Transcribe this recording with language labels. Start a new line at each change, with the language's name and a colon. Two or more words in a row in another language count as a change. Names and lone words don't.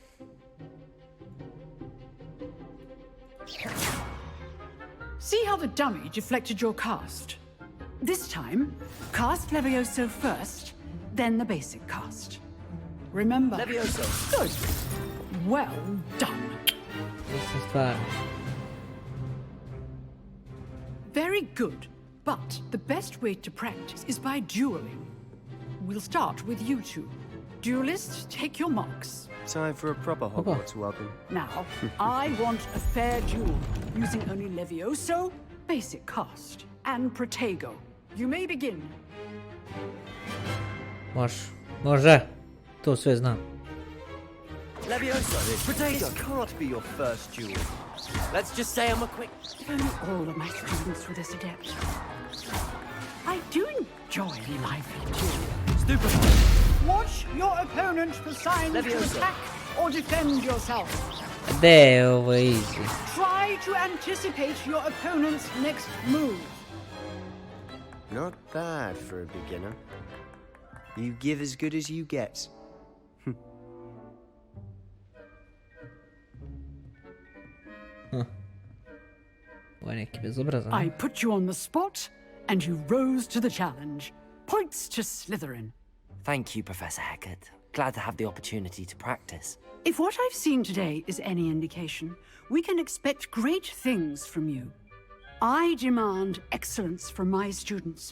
English: See how the dummy deflected your cast? This time, cast Levioso first, then the basic cast. Remember... Levioso. Good. Well done.
Croatian: Mislim stvarno.
English: Very good, but the best way to practice is by dueling. We'll start with you two. Duelists, take your marks. Time for a proper Hogwarts welcome. Now, I want a fair duel, using only Levioso, basic cast, and Protego. You may begin.
Croatian: Može. To sve znam.
English: Levioso! This can't be your first duel. Let's just say I'm a quick... If only all of my students were this adept. I do enjoy lively duels. Stupid! Watch your opponent for signs to attack or defend yourself.
Croatian: De je ovo easy.
English: Try to anticipate your opponent's next move. Not bad for a beginner. You give as good as you get.
Croatian: Ovo je neki bezobrazan.
English: I put you on the spot, and you rose to the challenge. Points to Slytherin. Thank you, Professor Hecat. Glad to have the opportunity to practice. If what I've seen today is any indication, we can expect great things from you. I demand excellence from my students.